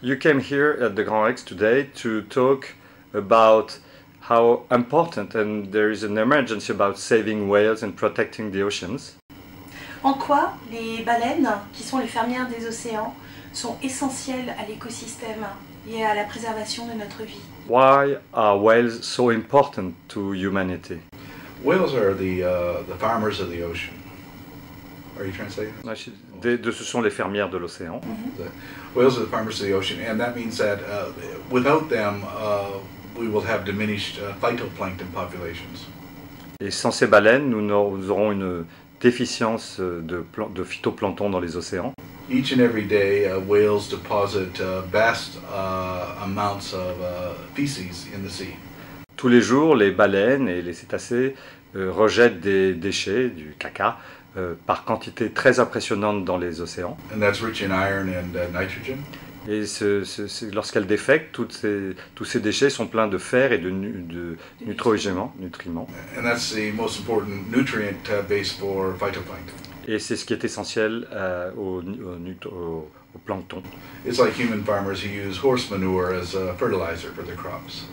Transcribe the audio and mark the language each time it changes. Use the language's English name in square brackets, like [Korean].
[English] You came here at the Grand Rex today to talk about how important and there is an emergency about saving whales and protecting the oceans. [French] En quoi les baleines, qui sont les fermières des océans, sont essentielles à l'écosystème et à la préservation de notre vie? [English] Why are whales so important to humanity? Whales are the farmers of the ocean. Are you translating? [French] Ce sont les fermières de l'océan. [English] Whales are the farmers of the ocean, and that means that without them, we will have diminished phytoplankton populations. [French] Et sans ces baleines, nous aurons une déficience de phytoplancton dans les océans. [English] Each and every day, whales deposit vast amounts of feces in the sea. [French] Tous les jours, les baleines et les cétacés rejettent des déchets, du caca, par quantité très impressionnante dans les océans. [English] And that's rich in iron and nitrogen. [French] Et lorsqu'elles défèquent, tous ces déchets sont pleins de fer et de nutriments. [English] And that's the most important nutrient base for phytoplankton. [French] Et c'est ce qui est essentiel au plancton. [English] It's like human farmers who use horse manure as a fertilizer for their crops.